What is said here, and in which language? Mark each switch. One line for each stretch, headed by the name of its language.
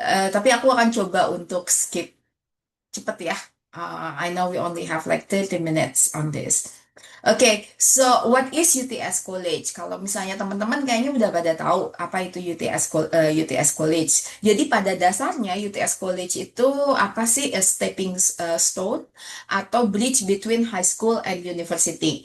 Indonesian: Tapi aku akan coba untuk skip cepet ya.
English: I know we only have like 30 minutes on this. Oke, so what is UTS College?
Indonesian: Kalau misalnya teman-teman kayaknya udah pada tahu apa itu UTS College. Jadi pada dasarnya UTS College itu apa sih?
English: A stepping stone atau bridge between high school and university.